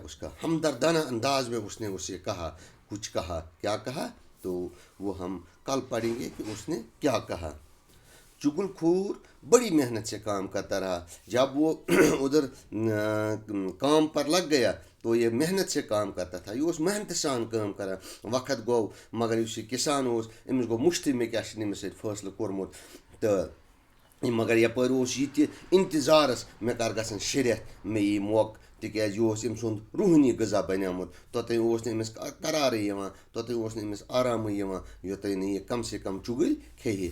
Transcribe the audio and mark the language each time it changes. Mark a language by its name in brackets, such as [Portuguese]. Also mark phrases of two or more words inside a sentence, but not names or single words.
[Urdu] اس کا ہمدردانہ انداز میں اس نے اسے کہا، کچھ کہا، کیا کہا تو وہ ہم کل پڑھیں گے کہ اس نے کیا کہا۔ چگل خور بڑی محنت سے کام کرتا رہا، جب وہ ادھر کام پر لگ گیا تو یہ محنت سے کام کرتا تھا، [Kashmiri] یہ محنت سان کام کران۔ وقت گو مگر اس کسان امس گو مشتٕے مےٚ کیاہ چھُ أمِس سۭتۍ فٲصلہٕ کوٚرمُت، تہٕ مگر یپٲرۍ اوس یہِ تہِ انتظارس مےٚ کر گژھن 6 رٮ۪تھ مےٚ یی موقعہٕ، تِکیازِ یہِ اوس أمۍ سُنٛد روٗحٲنی غذا بنیومُت، توٚتانۍ اوس نہٕ أمِس قرارٕے یِوان، توٚتانۍ اوس نہٕ أمِس آرامٕے یِوان، یوٚتانۍ نہٕ یہِ [Urdu] کم سے کم [Kashmiri] چُگٕلۍ کھیٚیہِ۔